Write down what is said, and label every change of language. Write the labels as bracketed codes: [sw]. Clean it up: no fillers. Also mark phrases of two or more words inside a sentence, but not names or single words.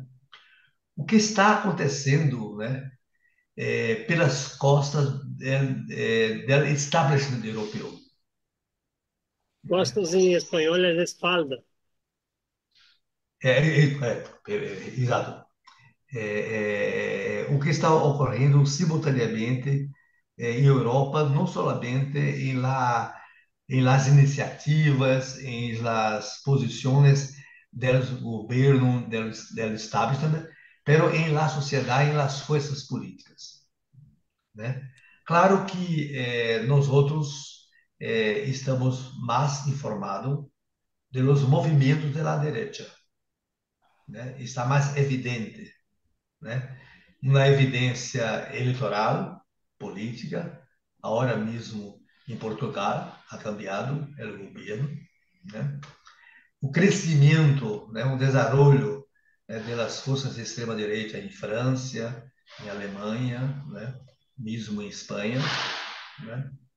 [pt] O que está acontecendo, né, pelas costas do establishment europeu? Né? costas em espanhol é espalda. Exato. O que está ocorrendo simultaneamente em Europa, não somente [es] en las iniciativas, en las posiciones del gobierno, del establishment, pero en la sociedad, en las fuerzas políticas, [pt] né? Claro que nós outros estamos mais informados [es] de los movimentos de la derecha, [pt] né? Está mais evidente, né? Uma evidência eleitoral, política, agora mesmo em Portugal [es] ha cambiado [pt] o governo, né? O crescimento, né, um desenvolvimento, né, das forças de extrema direita em França, em Alemanha, né, mesmo em Espanha, né?